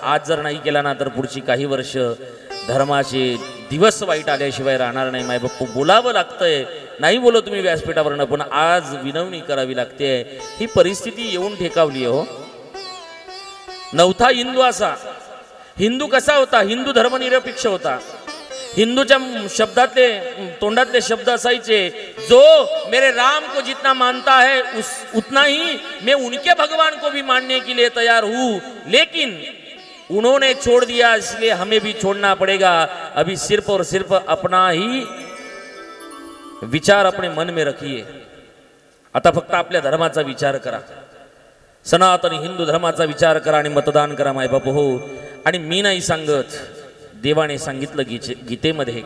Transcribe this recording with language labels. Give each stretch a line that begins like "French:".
Marathi: आज जर नाही केला ना तर पुढची काही वर्ष धर्माचे दिवस वाईट आल्याशिवाय राहणार नाही. मायबापू, बोलावं लागतंय, नाही बोलो तुम्ही व्यासपीठावरनं, पण आज विनवणी करावी लागते. ही परिस्थिती येऊन ठेकावली हो. नवथा हिंदू असा. हिंदू कसा होता? हिंदू धर्मनिरपेक्ष होता. हिंदूच्या शब्दातले, तोंडातले शब्द असायचे,
Hindi: जो मेरे राम को जितना मानता है उतना ही मैं उनके भगवान को भी मानने के लिए तैयार हूं, लेकिन उन्होंने छोड़ दिया इसलिए हमें भी छोड़ना पड़ेगा. अभी सिर्फ और सिर्फ अपना ही विचार अपने मन में रखिए.
Marathi: आता फक्त आपल्या धर्माचा विचार करा, सनातनी हिंदू धर्माचा विचार करा आणि मतदान करा. मायबाप हो. आणि मी नाही सांगत, देवाने सांगितलं गीतेमध्ये.